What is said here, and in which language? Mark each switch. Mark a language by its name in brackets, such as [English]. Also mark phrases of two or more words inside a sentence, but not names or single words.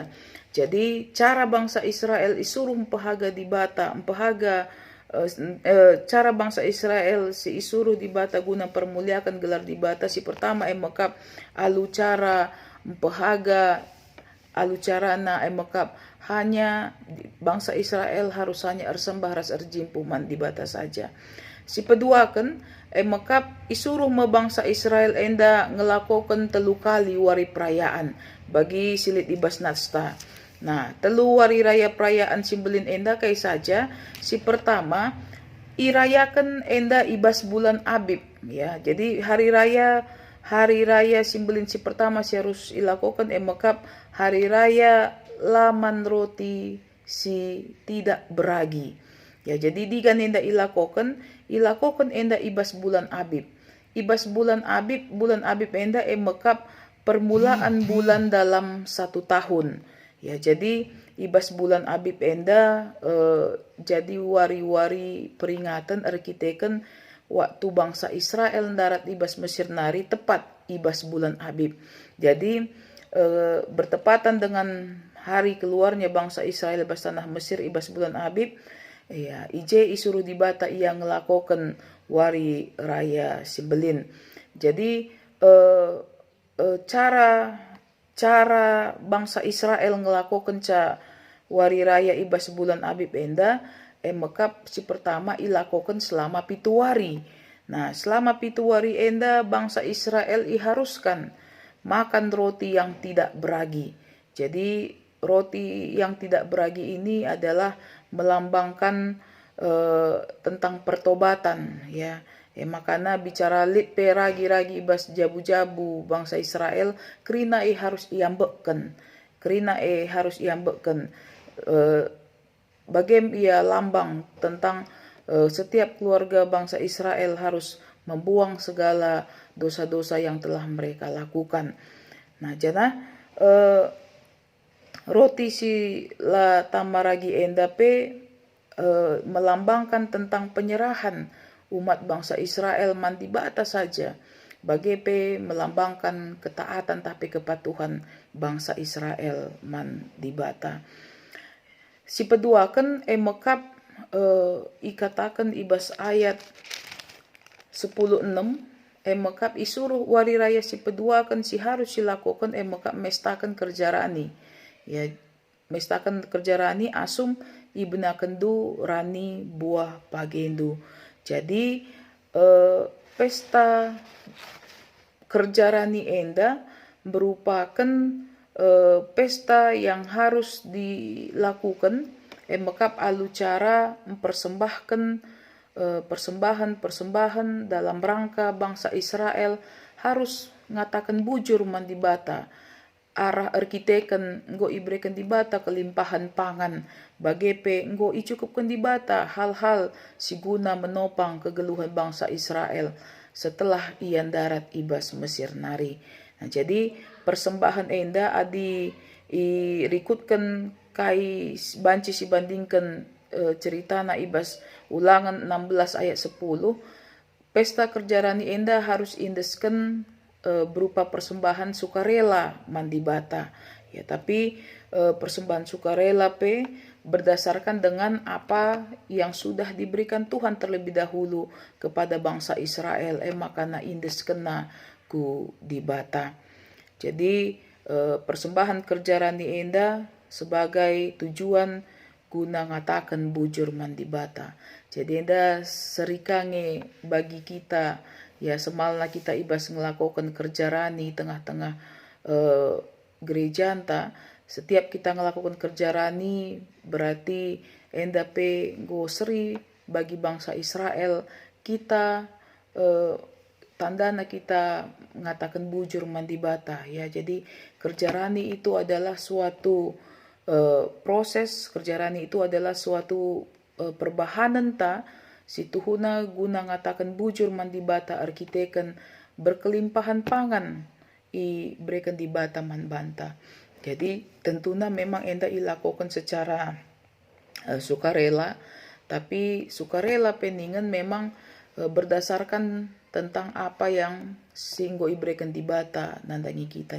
[Batak Karo] Jadi cara bangsa Israel isuruh empehaga di bata, cara bangsa Israel si isuruh di bata guna permuliakan gelar di bata si pertama mekap alu cara empehaga alu cara na mekap hanya bangsa Israel harus hanya ersembah ras erjimpuh man di bata saja. Si kedua kan mekap isuruh bangsa Israel enda ngelakukan telu kali wari perayaan bagi silit ibas nasta. Nah, telu wari raya perayaan simbelin enda kay saja. Si pertama irayakan enda ibas bulan Abib ya. Jadi hari raya simbelin si pertama si harus ilakukan mekap hari raya laman roti si [Indonesian] tidak beragi. [Batak Karo] Ya, jadi digan enda ilakukan enda ibas bulan Abib. Ibas bulan Abib enda mekap permulaan bulan [Indonesian] dalam satu tahun. [Batak Karo] Ya, jadi ibas bulan Abib enda jadi wari-wari peringatan arkiteken waktu bangsa Israel darat ibas Mesir nari tepat ibas bulan Abib. [Indonesian] Jadi bertepatan dengan hari keluarnya bangsa Israel [Batak Karo] ibas tanah Mesir ibas bulan Abib. Ya, ije isuruh di bata ia ngelakukan wari raya simbelin. Jadi cara bangsa Israel ngelakukan ca wari raya ibas bulan Abib enda mekap si pertama ilakukan selama pitu wari. Nah selama pitu wari enda bangsa Israel iharuskan [Indonesian] makan roti yang tidak beragi. Jadi roti yang tidak beragi ini adalah melambangkan tentang pertobatan, ya. [Batak Karo] Makana bicara lit pe ragi-ragi ibas jabu-jabu bangsa Israel, kerina harus iambekkan. Kerina harus iambekkan. Bagem ia [Indonesian] lambang tentang setiap keluarga bangsa Israel harus membuang segala dosa-dosa yang telah mereka lakukan. Nah, [Batak Karo] jana roti si la tamaragi endape melambangkan tentang penyerahan umat bangsa Israel mandibata saja. Bagepe melambangkan ketaatan tapi kepatuhan bangsa Israel mandibata. Si peduakan mekap ikatakan ibas ayat 10:6 mekap isuruh wari raya si peduakan si harus silakukan mekap mestakan kerjarani. Ya, mestakan kerjarani asum ibenakendu rani buah pagendu. [Indonesian] Jadi pesta kerjarani enda merupakan pesta yang harus dilakukan [Batak Karo] mekap alu [Indonesian] cara mempersembahkan [Batak Karo] persembahan [Indonesian] dalam rangka [Batak Karo] bangsa Israel harus ngatakan bujur mandibata arah arkiteken nggo ibrekan dibata kelimpahan pangan bagepe nggo icukupkan dibata hal-hal siguna menopang kegeluhan bangsa Israel setelah ian darat ibas Mesir nari. Nah, jadi persembahan enda adi irikutkan kai banci si bandingkan cerita na ibas Ulangan 16 ayat 10, pesta kerjarani enda harus indeskan [Indonesian] berupa persembahan sukarela [Batak Karo] mandibata. [Indonesian] Ya, tapi persembahan sukarela berdasarkan dengan apa yang sudah diberikan Tuhan terlebih dahulu kepada bangsa Israel. [Batak Karo] Makana indeskena ku dibata. Jadi persembahan kerjarani enda [Indonesian] sebagai tujuan [Batak Karo] guna ngatakan bujur mandibata. Jadi enda serikange bagi kita ya semalna kita ibas ngelakukan kerjarani tengah-tengah gereja anta. Setiap kita ngelakukan kerjarani berarti enda go seri bagi bangsa Israel kita tandana kita mengatakan bujur mandibata ya. Jadi kerjarani [Indonesian] itu adalah suatu proses, [Batak Karo] kerjarani [Indonesian] itu adalah suatu [Batak Karo] perbahanan ta situhuna guna ngatakan bujur mandibata arkiteken berkelimpahan pangan i berikan dibata manbanta. [Indonesian] Jadi tentunya memang enda ilakukan secara sukarela, tapi sukarela peningan memang berdasarkan tentang apa yang [Batak Karo] singgo ibrekan dibata nandangi kita.